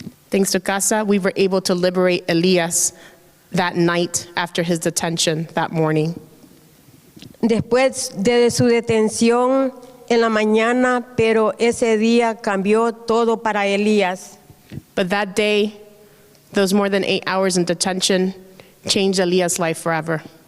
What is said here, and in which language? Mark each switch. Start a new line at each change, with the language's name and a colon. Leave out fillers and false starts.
English: Thanks to CASA, we were able to liberate Elías that night after his detention that morning.
Spanish: Después de su detención en la mañana, pero ese día cambió todo para Elías.
English: But that day, those more than 8 hours in detention changed Elías' life forever.